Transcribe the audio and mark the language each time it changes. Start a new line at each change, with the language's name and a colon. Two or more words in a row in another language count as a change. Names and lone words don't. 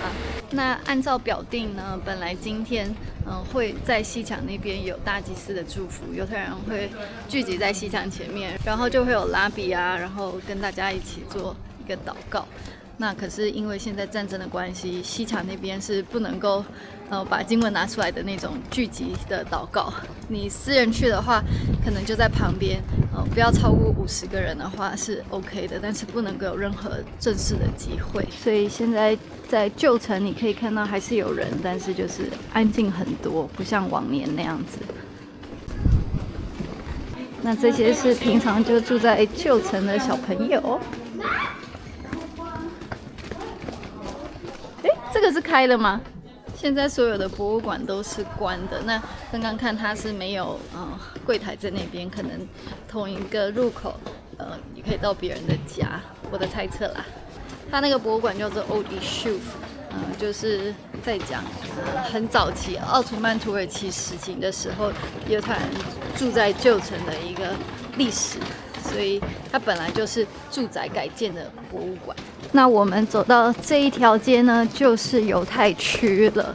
Chinese: 那按照表定呢，本來今天會在西牆那邊有大祭司的祝福，猶太人會聚集在西牆前面，然後就會有拉比啊，然後跟大家一起做一個禱告。那可是因為現在戰爭的關係，西牆那邊是不能夠把經文拿出來的那種聚集的禱告。你私人去的話，可能就在旁邊，不要超過50個人的話是 OK 的，但是不能夠有任何正式的集會。所以現在在舊城你可以看到還是有人，但是就是安靜很多，不像往年那樣子。那這些是平常就住在舊城的小朋友。這個是開的嗎？現在所有的博物館都是關的。那剛剛看它是沒有櫃檯在那邊，可能同一個入口也可以到別人的家，我的猜測啦。它那個博物館叫做 Old Yishuv，就是在講很早期奧圖曼土耳其時期的時候，猶太人住在舊城的一個歷史。所以它本來就是住宅改建的博物館。那我們走到這一條街呢，就是猶太區了。